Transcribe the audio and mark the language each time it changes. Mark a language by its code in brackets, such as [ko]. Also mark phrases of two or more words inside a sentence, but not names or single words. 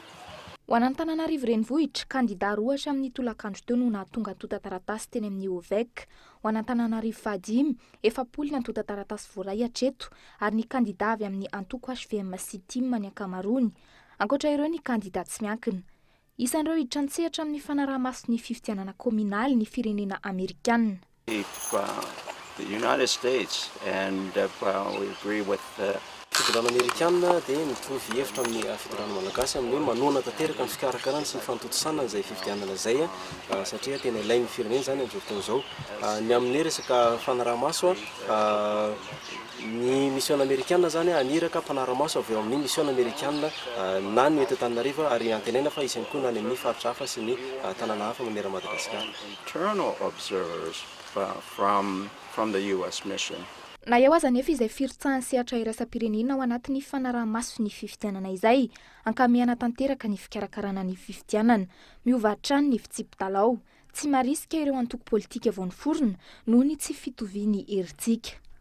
[mg] Ho an'Antananarivo renivohitra kandida roa hatramin'ny tolakandro teo no nahatonga antota taratasy teny amin'ny OVEC. Ho an'Antananarivo fahadimy 70 antota taratasy voaray hatreto ary ny kandida avy amin'ny antoko HVM sy TIM ny ankamaroany. Ankoatra ireo ny kandida tsy miankina. isan'ireo hiditra an-tsehatra amin'ny fanaraha-maso ny fifidianana kominaly ny firenena amerikanina. [en] The United States and we agree with [mg] fitondrano amerikanina dia mitovy hevitra amin'ny fitondrano malagasy amin'ny hoe manoana tanteraka ny fikarakarana sy ny fantotosanana izay fifidianana izay satria tena ilainy firenena zany amin'izao fotoana izao. Ny amin'ny resaka fanaraha-maso ny mission amerikanina zany aniraka mpanaraha-maso avy eo amin'ny mission amerikanina na ny eto Antananarivo ary antenena fa isan'ny koa na ny amin'ny faritra hafa sy ny tanàna hafa manera Madagasikara. [en] Internal observers from the US mission. [mg] Na eo aza nefa izay firitsahan'ny sehatra iraisam-pirenena ao anatin'ny fanaraha-maso ny fifidianana izay ankamehana tanteraka ny fikarakarana ny fifidianana, miova hatrany ny fitsipidalao, tsy marisika ireo antoko politika vao niforona noho ny tsy fitoviany herintsika.